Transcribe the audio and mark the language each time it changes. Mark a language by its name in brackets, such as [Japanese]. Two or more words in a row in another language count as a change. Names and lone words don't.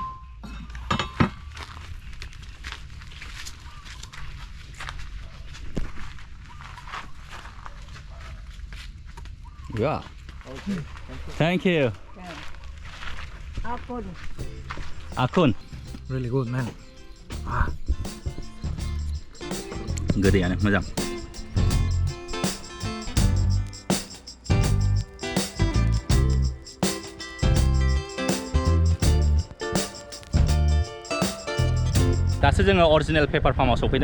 [English] Yeah. Thank you. Apple. Akun. Really good, man. [Bodo] गोदैयानो मोजां. दासो जोङो अरिजिनेल पेपार फार्माव सफैदों.